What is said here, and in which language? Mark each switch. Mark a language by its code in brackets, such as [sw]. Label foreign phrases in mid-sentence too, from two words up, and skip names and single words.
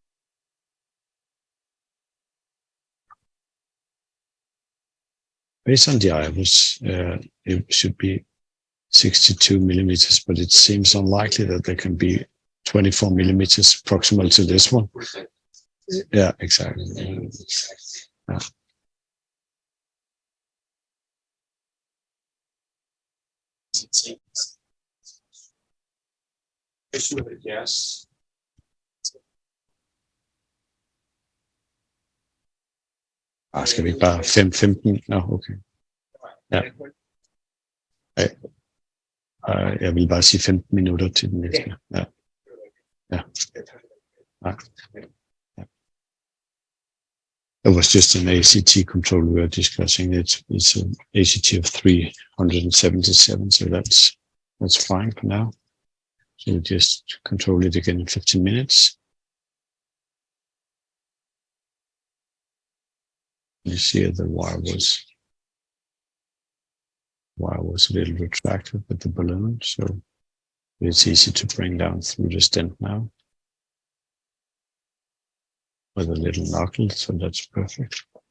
[en] Based on the iris, it should be 62 millimeters, but it seems unlikely that there can be 24 millimeters proximal to this one. Yeah, exactly. Yeah. Yes. [da] Skal vi ikke bare 15? Nå, okay. Ja. Jeg vil bare sige 15 minutter til den næste. Ja. Ja. Ja. [en] It was just an ACT control we were discussing. It's an ACT of 377, so that's fine for now. So we just control it again in 15 minutes. You see the wire was a little retracted with the balloon, so it's easy to bring down through the stent now with a little knuckle, so that's perfect.